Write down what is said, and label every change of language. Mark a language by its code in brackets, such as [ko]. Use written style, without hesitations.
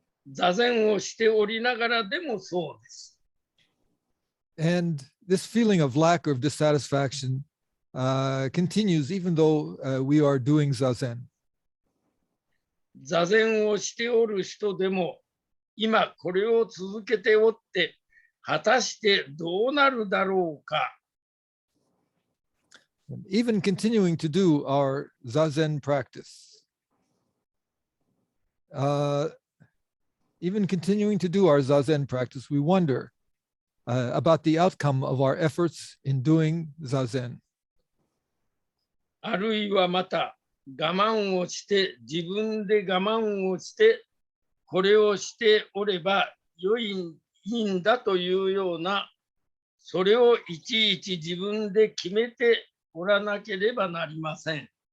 [ja] 座禅をしておりながらでもそうです。 [en] And this feeling of lack or of dissatisfaction continues even though we are doing Zazen. [ja] 座禅をしておる人でも、今これを続けておって、果たしてどうなるだろうか。 [en] Even continuing to do our Zazen practice. Even continuing to do our Zazen practice, we wonder about the outcome of our efforts in doing Zazen. [ja] あるいはまた、我慢をして、自分で我慢をして、これをしておればいいんだというような、それをいちいち自分で決めておらなければなりません。